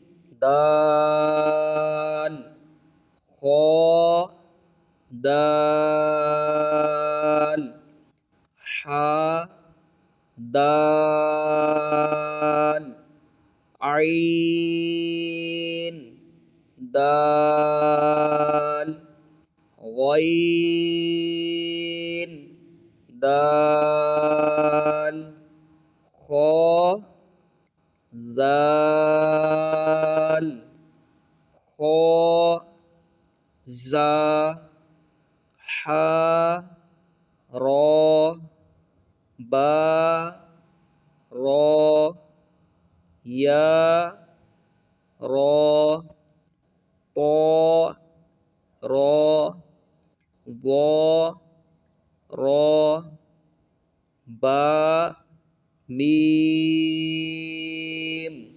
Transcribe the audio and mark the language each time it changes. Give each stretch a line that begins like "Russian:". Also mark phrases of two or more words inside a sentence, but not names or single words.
Arabic: دال خا دال حا دال عین دال غین دال خا ذال خا زا حا را با را یا را طا را ضا را با میم